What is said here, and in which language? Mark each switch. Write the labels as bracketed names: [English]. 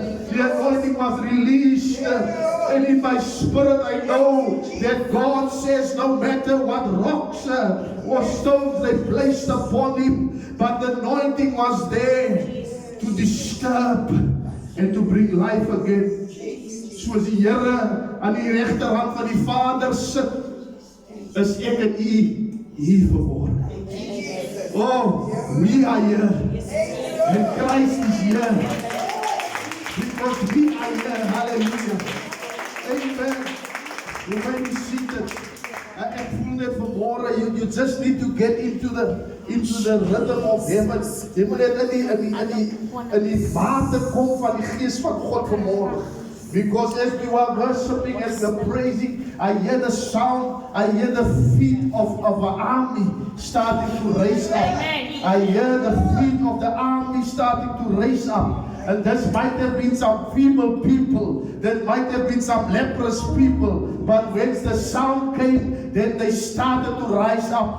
[English] The anointing was released. And in my spirit I know that God says no matter what rocks or stones they placed upon Him, but the anointing was there to disturb and to bring life again. [Afrikaans] Soos die Here aan die regterhand van die Vader sit, is ek en U hier vanmôre. [English] Oh, we are here. And Christ is here. Because we are here. Hallelujah. Amen. You may be seated. [Afrikaans] Ek voel net vanmôre, [English] you just need to get into the rhythm of heaven. [Afrikaans] Jy moet net in die water kom van die Gees van God vanmôre. [English] Because as we were worshiping, as we were praising, I hear the sound, I hear the feet of an army starting to raise up. I hear the feet of the army starting to raise up. And this might have been some feeble people, that might have been some leprous people, but when the sound came, then they started to rise up.